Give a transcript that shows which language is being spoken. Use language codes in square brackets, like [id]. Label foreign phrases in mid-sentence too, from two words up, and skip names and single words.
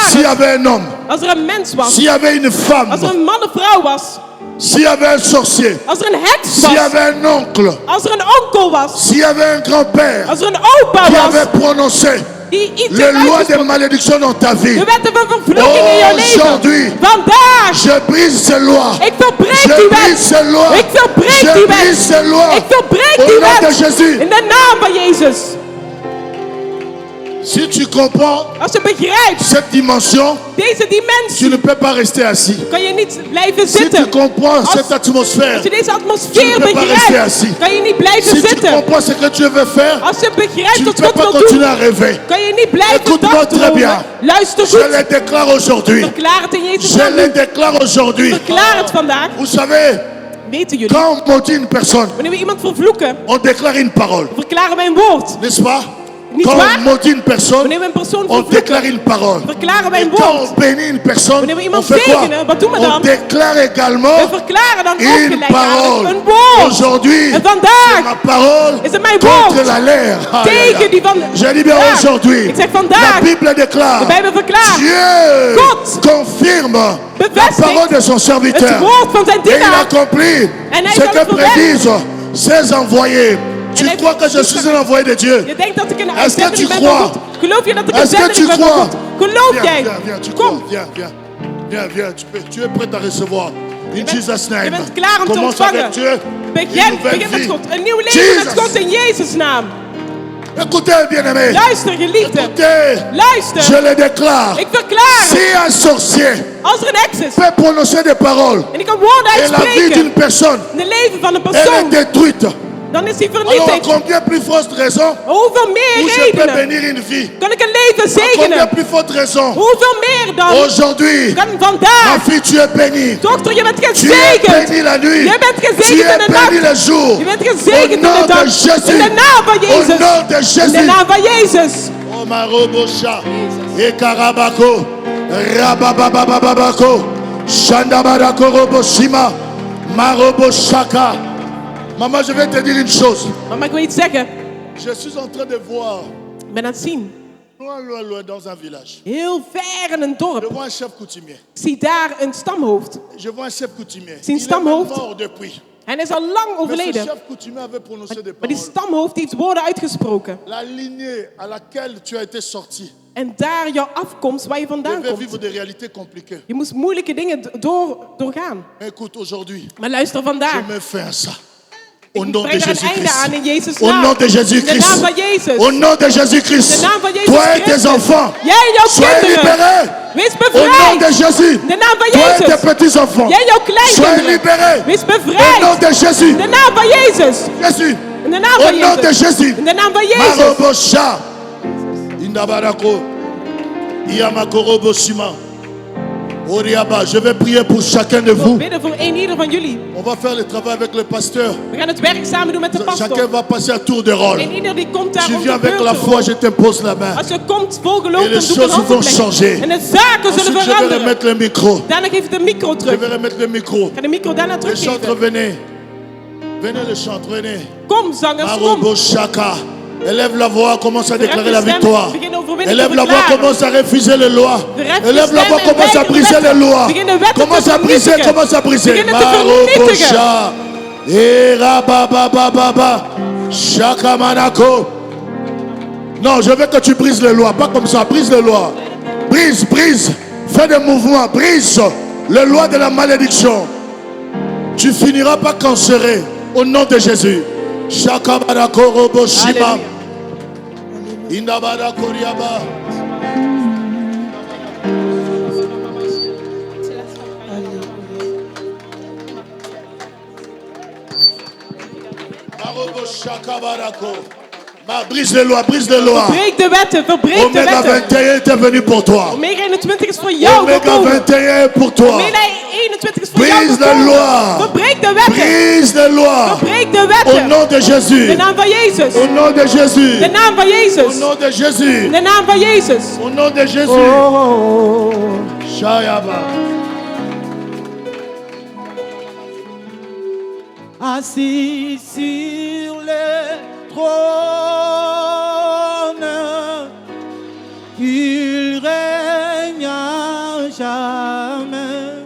[fr] S'il y [nl] het. [fr] avait un homme, [nl] Als er een mens was. [fr] s'il y avait une femme, [nl] Als er een man of vrouw was. [fr] s'il y avait un sorcier, [nl] Als er een heks [fr] s'il y [nl] was. [fr] avait un oncle, [nl] Als er een onkel was. [fr] s'il y avait un grand-père [nl] Als er een opa [fr] qui [nl] was. [fr] avait prononcé [nl] Die iets [fr] les [nl] heeft [fr] lois de [nl] uitgesproken. [fr] malédiction dans ta vie, [nl] De wetten van vervloeking in jouw [fr] Aujourd'hui. [nl] leven. Vandaag. [fr] je brise ces lois. [nl] Ik verbreek [fr] Je [nl] die [fr] brise [nl] wet. [fr] ces lois. [nl] Ik verbreek [fr] Je [nl] die [fr] brise [nl] wet. [fr] ces lois. [nl] Ik verbreek [fr] Au [nl] die [fr] nom de [nl] wet. [fr] Jésus. [nl] In de naam van Jezus. [fr] Si tu comprends [nl] Als je begrijpt [fr] cette dimension, [nl] deze [fr] tu [nl] dimensie, [fr] ne peux pas rester assis. [nl] kan je niet blijven [fr] Si tu [nl] zitten. [fr] comprends cette atmosphère, [nl] Als je deze [fr] Tu [nl] atmosfeer [fr] ne peux pas rester [nl] begrijpt, [fr] assis. [nl] kan je niet blijven [fr] si tu [nl] zitten. [fr] comprends ce que Dieu veut faire, [nl] Als je begrijpt [fr] tu ne [nl] wat [fr] peux [nl] God [fr] pas [nl] wil [fr] continuer [nl] doen, [fr] à rêver. [nl] kan je niet blijven [fr] Écoute-moi très bien. [nl] dagdromen. Luister [fr] Je [nl] goed. [fr] le déclare aujourd'hui. [nl] Verklaar het in Jezus' [fr] Je [nl] naam. [fr] le déclare aujourd'hui. [nl] Verklaar het vandaag. [fr] Vous savez, [nl] Weten jullie, [fr] quand on maudit une personne, [nl] wanneer we iemand vervloeken, [fr] on déclare une parole. [nl] verklaren wij een woord. [fr] N'est-ce pas? [nl] Niet [fr] Quand [nl] waar? [fr] on maudit une personne, [nl] Wanneer we een persoon [fr] on déclare [nl] vervloeken, [fr] une parole. [nl] verklaren wij [fr] Et [nl] een [fr] quand [nl] woord. [fr] on bénit une personne, [nl] Wanneer we [fr] on [nl] iemand [fr] fait quoi? [nl] zegenen, wat doen we [fr] On [nl] dan? [fr] déclare également [nl] We verklaren dan ook [fr] une [nl] gelijkaardig [fr] parole. [nl] een woord. [fr] Aujourd'hui, [nl] En [fr] c'est [nl] vandaag [fr] ma parole [nl] is het mijn [fr] contre [nl] woord. [fr] la leer. [nl] Tegen die van [fr] Je dis bien [nl] vandaag. [fr] aujourd'hui. [nl] Ik zeg [fr] La [nl] vandaag. [fr] Bible déclare. [nl] De Bijbel verklaart. [fr] Dieu [nl] God [fr] confirme la [nl] bevestigt [fr] parole de son serviteur. [nl] het woord van zijn [fr] Et il [nl] dienaar. [fr] accomplit [nl] En hij [fr] ce [nl] zal [fr] que [nl] het verwerken. [fr] prédisent ses envoyés. Tu [nl] hij [fr] crois que je suis un envoyé de Dieu? [nl] Je denkt dat ik een [fr] Est-ce que tu [nl] uitzendeling ben [fr] crois? [nl] van God. Geloof je dat ik een [fr] Est-ce que tu [nl] zendeling ben van [fr] crois? [nl] God? Geloof [fr] Viens, [nl] jij? [fr] viens, viens, tu crois? [nl] Kom. [fr] Viens, viens. Viens, viens. Tu es prêt à recevoir. [en] In Jesus' name. [nl] Je bent klaar om te [fr] Commence [nl] ontvangen. [fr] avec Dieu. [nl] Begin met God. Een nieuw leven met God in Jezus' naam. [fr] Écoutez, bien-aimés. [nl] Luister, geliefde. [fr] Écoutez. [nl] Luister. [fr] Je le déclare. [nl] Ik verklaar [fr] Si un sorcier [nl] als er een heks is [fr] peut prononcer des paroles [nl] en ik kan woorden [fr] et la vie d'une [nl] uitspreken [fr] personne, [nl] in het leven van een [fr] elle est [nl] persoon, [fr] détruite. [nl] dan is die [fr] Alors, [nl] vernietigd. [fr] combien plus forte raison [nl] Hoeveel [fr] où [nl] meer [fr] je peux [nl] redenen [fr] bénir une vie? [nl] kan ik een leven [fr] Combien [nl] zegenen? [fr] plus forte raison? [nl] Hoeveel meer dan [fr] Aujourd'hui, [nl] kan [fr] ma [nl] vandaag? [fr] fille, tu es bénie. [nl] Dochter, je bent [fr] Tu es [nl] gezegend. [fr] bénie la nuit. [nl] Je bent [fr] Tu [nl] gezegend in [fr] es [nl] de [fr] bénie [nl] nacht. [fr] le jour. [nl] Je bent [fr] Au [nl] gezegend in de [fr] nom de [nl] dag. [fr] Jésus. [nl] In de naam van [fr] Au [nl] Jezus. [fr] nom de [nl] In de [fr] Jésus. [nl] naam van Jezus. Oh Marobosha. Et Karabako. Rabababababako. Shandabarako Roboshima. Maroboshaka. [fr] Maman, je vais te dire une chose. [nl] Mama, ik wil iets zeggen. [fr] Je suis en train de voir, [nl] Ik ben aan het zien. [fr] loin, loin, loin, dans un village. [nl] Heel ver in een [fr] Je [nl] dorp. [fr] vois un chef coutumier. [nl] Ik zie daar een stamhoofd. [fr] Je vois un chef coutumier. [nl] Zie een [fr] Il est même [nl] stamhoofd. [fr] mort depuis. [nl] Hij is al lang [fr] Mais ce [nl] overleden. [fr] chef coutumier avait prononcé des [nl] Maar die [fr] paroles. [nl] stamhoofd die heeft woorden uitgesproken. [fr] La lignée à laquelle tu as été sorti [nl] En daar jouw afkomst, waar je vandaan [fr] devait [nl] komt. [fr] vivre des réalités compliquées. [nl] Je moest moeilijke dingen doorgaan. [fr] Mais écoute, aujourd'hui, [nl] Maar luister vandaag. [fr] je me fais à ça. Au [nl] Ik [fr] nom de [nl] breng er een einde [fr] Jésus-Christ. [nl] aan in Jezus' [fr] Au [nl] naam. [fr] nom de [nl] In de [fr] Jésus-Christ. [nl] naam van Jezus. [fr] Au nom de Jésus-Christ. [nl] In de naam van Jezus [fr] Toi et tes [nl] Christus. [fr] enfants, [nl] Jij en jouw [fr] soyez [nl] kinderen. [fr] libérés. [nl] Wees [fr] Au nom [nl] bevrijd. [fr] de Jésus. [nl] In de naam van [fr] Toi et tes [nl] Jezus. [fr] petits-enfants, [nl] Jij en jouw [fr] soyez [nl] kleinkinderen. [fr] libérés. [nl] Wees [fr] Au nom [nl] bevrijd. [fr] de Jésus. [nl] In de naam van Jezus. [fr] Jésus. [nl] In de naam [fr] Au [nl] van [fr] nom de [nl] Jezus. [fr] Jésus. [nl] In de naam van Jezus. Marobosha. Indabarako. Iyamakoroboshima. Oriaba. [fr] Je vais prier pour chacun de [nl] Ik wil [fr] vous. [nl] bidden voor een ieder van jullie. [fr] On va faire le travail avec le pasteur. [nl] We gaan het werk samen doen met de [fr] Chacun [nl] pastor. [fr] va passer à tour de rôle. [nl] En ieder die komt daar [fr] Tu [nl] om [fr] viens [nl] de [fr] avec [nl] beurt [fr] la [nl] te [fr] foi, [nl] rollen. [fr] je t'impose la main. [nl] Als je komt vol geloof, [fr] Et les [nl] dan doe ik een [fr] choses vont [nl] handoplegging. [fr] changer. [nl] En de zaken zullen [fr] Ensuite, je vais [nl] veranderen. [fr] remettre le micro. [nl] Daarna geef ik de micro [fr] Je [nl] terug. [fr] vais remettre le micro. [nl] Ik ga de micro daarna [fr] Les chantres, [nl] teruggeven. [fr] venez. Venez le chantre, venez. [nl] Kom zangers, kom. Marobo Shaka. [fr] Élève la voix, commence à déclarer la [nl] Verhef je [fr] victoire. [nl] stem, begin overwinning [fr] Élève [nl] te [fr] la voix, [nl] verklaren. [fr] commence à refuser les lois. [nl] Verhef je [fr] Élève la [nl] stem [fr] voix, [nl] en [fr] commence à [nl] wijzig [fr] briser [nl] wetten. [fr] les lois. [nl] Begin de wetten te [fr] Commence à briser, vernietigen. commence à briser. [nl] Begin te Marobo vernietigen. Sha. Erababababa. Shaka Manako. [fr] Non, je veux que tu brises les lois. Pas comme ça, brise les lois. Brise, brise. Fais des mouvements, brise les lois de la malédiction. Tu finiras pas cancéré. Au nom de Jésus. Shaka Manako Robo Shima. Alléluia. Indabada Koriaba. Marobo Shaka Barako. Brise les lois, brise les lois. [nl] Verbreek de wetten, verbreek de [fr] Omega [nl] wetten. [fr] 21 était venu pour toi. [nl] Omega 21 is voor jou [fr] Omega [nl] gekomen. [fr] 21 est pour toi. [nl] Omega 21 is voor jou [fr] Brise de [nl] gekomen. [fr] loi. [nl] Verbreek de wetten. [fr] Brise les lois. [nl] Verbreek de [fr] Au [nl] wetten. [fr] nom de [nl] In [fr] Jésus. [nl] de naam van Jezus. [fr] Au nom de Jésus. [nl] In de naam van [fr] Au [nl] Jezus. [fr] nom de Jésus. [nl] In de naam van Jezus. [fr] Au nom de Jésus. Oh. Shayaba. Assis sur le trône, il règne à jamais.